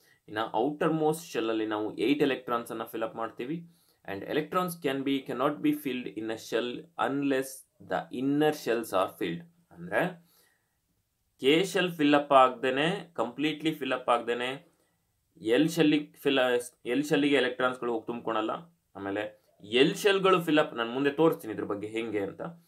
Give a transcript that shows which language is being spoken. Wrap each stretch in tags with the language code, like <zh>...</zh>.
<kn>ಇನ್ನು outer most shell ಅಲ್ಲಿ ನಾವು 8 electrons ಅನ್ನ ಫಿಲ್ ಅಪ್ ಮಾಡ್ತೀವಿ.</kn> <en>And electrons cannot be filled in a shell unless the inner shells are filled.</en> <kn>ಅಂದ್ರೆ K shell fill up ಆಗದೇನೆ, completely fill up ಆಗದೇನೆ L ಶೆಲ್ಗೆ ಎಲೆಕ್ಟ್ರಾನ್ಸ್ಗಳು ಹೋಗಿ ತುಂಬಿಕೊಳಲ್ಲ. ಆಮೇಲೆ L ಶೆಲ್ಗಳು fill up, ನಾನು ಮುಂದೆ ತೋರಿಸ್ತೀನಿ ಇದ್ರ ಬಗ್ಗೆ ಹೆಂಗೆ ಅಂತ.</kn>